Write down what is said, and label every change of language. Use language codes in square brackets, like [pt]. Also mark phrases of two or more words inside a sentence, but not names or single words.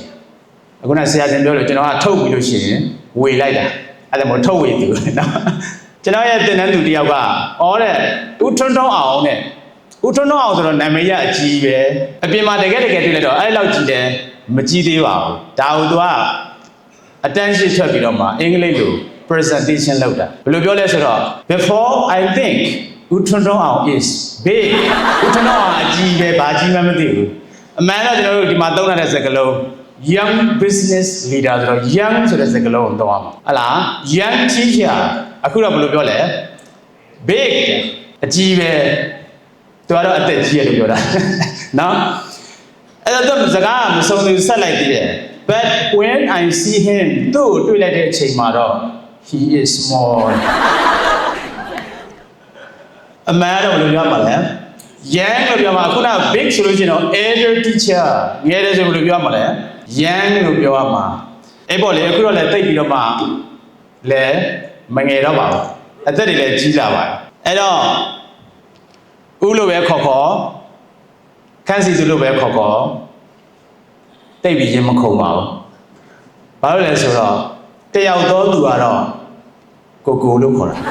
[my] အခုနဆရာရှင်ပြောလို့ကျွန်တော်ကထုတ်ပြီးလို့ရှိရင်ဝေလိုက်တာအဲ့ဒါမို့ထုတ်ဝေသူနော်ကျွန်တော်ရဲ့သင်တန်းသူတယောက်ကတဲ့ဦးထွန်းထွန်းအောင်တဲ့ဦးထွန်းထွန်းအောင်ဆိုတော့နာမည်ရအကြီးပဲ အပြင်မှာတကယ်တွေ့လိုက်တော့အဲ့လောက်ကြီးတယ်မကြီးသေးပါဘူးဒါကိုသူကအတန်းရှိထွက်ပြီးတော့မှအင်္ဂလိပ်လို presentation လုပ် တာဘယ်လိုပြောလဲဆိုတော့ [en] before I think ဦးထွန်းထွန်းအောင် is big [my] ဦးထွန်းထွန်းအောင်အကြီးပဲဘာ ကြီးမှမသိဘူးအမှန်တော့ကျွန်တော်တို့ဒီမှာသုံးတဲ့စကားလုံး [en] young business leader [my] ဆိုတော့ young ဆိုတဲ့စကားလုံးကိုသုံးရမှာဟလား [en] young teacher [my] အခုတော့ဘယ်လိုပြောလဲ big အကြီးပဲသူကတော့အသက်ကြီးရလို့ပြောတာနော်အဲ့တော့စကားမဆုံးသေးဆက်လိုက်သေးတယ် [en] but when I see him [my] သူ့ကိုတွေ့လိုက်တဲ့အချိန်မှာတော့ [en] he is small [my] အမှန်တော့ဘယ်လိုပြောမှာလဲ young လို့ပြောမှာခုန big ဆိုလို့ရှိရင်တော့ [en] elder teacher [my] င ယ်တယ်ဆိုဘယ်လိုပြောမှာလဲ young လို့ပြောရမှာအဲ့ပေါ့လေအခုတော့လည်းတိတ်ပြီးတော့မှလည်းမငယ်တော့ပါဘူးအသက်တွေလည်းကြီးလာပါတယ်အဲ့တော့ဦးလို့ပဲခေါ်ခန်းစီသူလို့ပဲခေါ်တိတ်ပြီးရင်မခုံပါဘူးဘာလို့လဲဆိုတော့တယောက်တော့သူကတော့ကိုလို့ခေါ်တာ